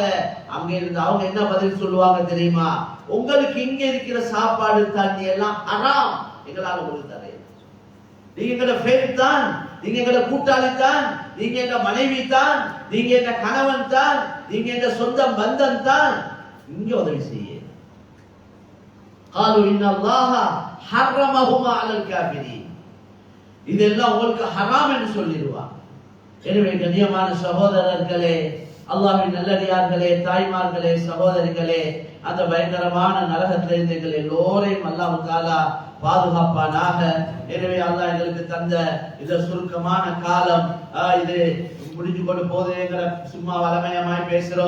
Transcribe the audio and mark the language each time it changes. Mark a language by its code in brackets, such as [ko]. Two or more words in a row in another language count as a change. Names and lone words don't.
[ta] அங்க இருந்து அவங்க என்ன பதில் சொல்லுவாங்க தெரியுமா, உங்களுக்கு இங்க இருக்கிற சாப்பாடு தண்ணி எல்லாம் ஹராம், எங்களால் உங்களுக்கு தர, நீங்க எங்களோட ஃப்ரெண்ட் தான், நீங்க எங்களோட கூட்டாளி தான், நீங்க எங்க மனைவி தான், நீங்க எங்க கணவன் தான், நீங்க எங்க சொந்த பந்தம் தான், இங்க உதவி செய்ய. [ar] قالوا ان الله حرمهما على الكافرين. [ta] இதெல்லாம் உங்களுக்கு ஹராம் என்று சொல்லிடுவாங்க. எனவே கண்ணியமான சகோதரர்களே, அல்லாஹ்வின் நல்லடியார்களே, தாய்மார்களே, சகோதரிகளே, அந்த பயங்கரமான நரகத்திலிருந்து எங்கள் எல்லோரையும் [ar] الله تعالى [ta] பாதுகாப்பானாக. எனவே அல்லாஹ் எங்களுக்கு தந்த இந்த சுருக்கமான காலம், இது முடிஞ்சு கொண்டு போதேங்கிற சும்மா வளமையமாய் பேசுறோம்.